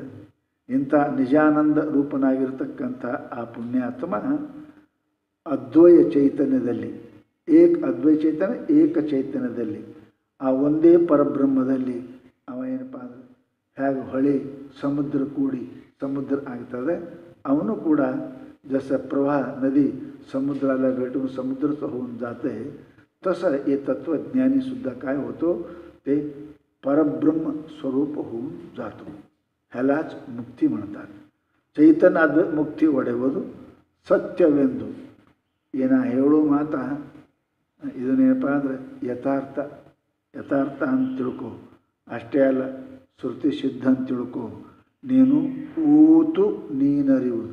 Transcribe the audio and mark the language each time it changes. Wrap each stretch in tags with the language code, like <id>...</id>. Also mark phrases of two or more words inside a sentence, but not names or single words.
<kn>ಇಂಥ ನಿಜಾನಂದ ರೂಪನಾಗಿರ್ತಕ್ಕಂಥ ಆ ಪುಣ್ಯಾತ್ಮ ಅದ್ವಯ ಚೈತನ್ಯದಲ್ಲಿ, ಅದ್ವಯ ಚೈತನ್ಯ ಏಕ ಚೈತನ್ಯದಲ್ಲಿ, ಆ ಒಂದೇ ಪರಬ್ರಹ್ಮದಲ್ಲಿ ಅವ ಏನಪ್ಪ ಅಂದರೆ, ಹೇಗೆ ಹೊಳೆ ಸಮುದ್ರ ಕೂಡಿ ಸಮುದ್ರ ಆಗ್ತದೆ, ಅವನು ಕೂಡ</kn> <mr>जसं प्रवाह नदी समुद्राला भेटून समुद्रच होऊन जाते, तसं हे तत्वज्ञानी सुद्धा काय होतो, ते परब्रह्म स्वरूप होऊन जातो. ह्यालाच मुक्ती म्हणतात.</mr> <kn>ಚೈತನ್ಯ ಮುಕ್ತಿ ಒಡೆಯುವುದು ಸತ್ಯವೆಂದು ಏನ ಹೇಳೋ ಮಾತಾ, ಇದನ್ನೇನಪ್ಪ ಅಂದರೆ ಯಥಾರ್ಥ ಅಂತ ತಿಳ್ಕೊ. ಅಷ್ಟೇ ಅಲ್ಲ, ಶ್ರುತಿ ಸಿದ್ಧ ಅಂತ ತಿಳ್ಕೊ. ನೀನು ಊತು ನೀನರಿಯುವುದು.</kn>